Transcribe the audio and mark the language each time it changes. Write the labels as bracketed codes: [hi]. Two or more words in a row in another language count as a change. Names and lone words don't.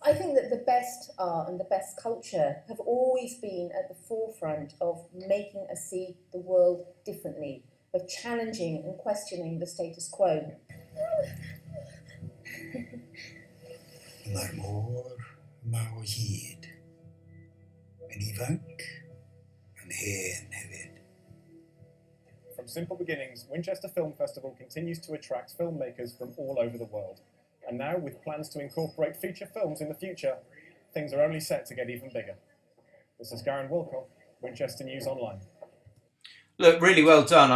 [en] I think that the best art and the best culture have always been at the forefront of making us see the world differently, of challenging and questioning the status quo. [cy] Mar mór, mar o hyd, yn ifanc, yn hen hefyd. [en] From simple beginnings, Winchester Film Festival continues to attract filmmakers from all over the world. And now, with plans to incorporate feature films in the future, things are only set to get even bigger. This is Garen Wilcock, Winchester News Online. Look, really well done.